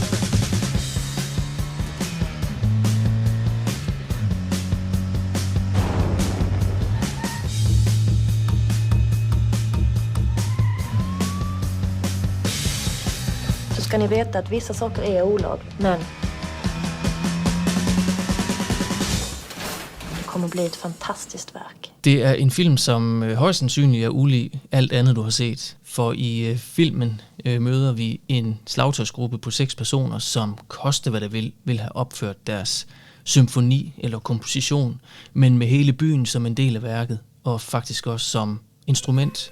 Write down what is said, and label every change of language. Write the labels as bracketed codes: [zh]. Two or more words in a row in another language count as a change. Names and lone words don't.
[sv] Så ska ni veta att vissa saker är olagligt, men det kommer bli ett fantastiskt værk. [da] Det er en film, som højst sandsynligt er ulig alt andet, du har set. For i filmen møder vi en slagtøjsgruppe på 6 personer, som koste hvad det vil have opført deres symfoni eller komposition, men med hele byen som en del af værket, og faktisk også som instrument.